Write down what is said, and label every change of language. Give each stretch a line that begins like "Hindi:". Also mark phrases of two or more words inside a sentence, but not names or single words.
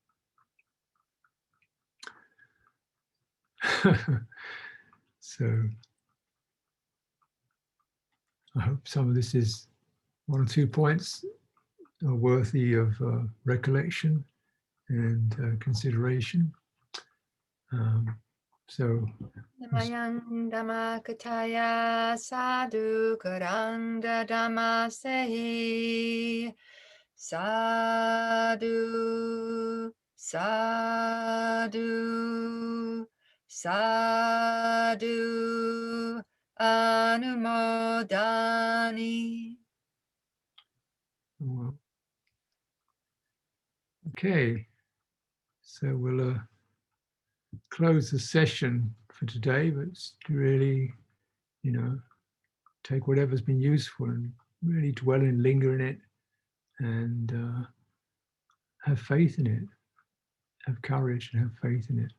English: So I hope some of this is one or two points are worthy of recollection and consideration. So
Pali: Namayang Dhammakataya Sadhu Karanda Dhammasehi Sadhu Sadhu Sadhu Anumodani.
English: well, okay, so we'll close the session for today, but really, take whatever's been useful and really dwell and linger in it and have faith in it, have courage and have faith in it.